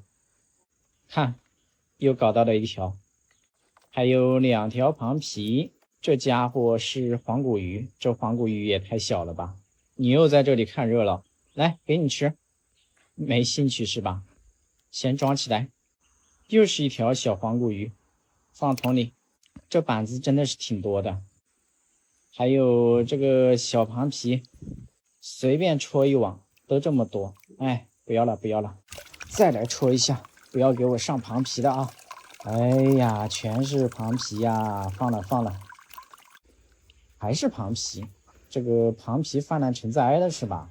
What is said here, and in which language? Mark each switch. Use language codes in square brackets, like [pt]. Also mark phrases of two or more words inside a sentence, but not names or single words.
[zh] 看，又搞到了一條，還有2條螃蜍。這家伙是黃骨魚，這黃骨魚也太小了吧！你又在這裡看熱鬧，來，給你吃。沒興趣是吧？先裝起來。又是一條小黃骨魚，放桶裡。這板子真的是挺多的。還有這個小螃蜍，隨便戳一網都這麼多，哎，不要了不要了，再來戳一下，不要給我上螃蜍的啊！哎呀，全是螃蜍呀，放了放了，還是螃蜍，這個螃蜍泛濫成災了是吧？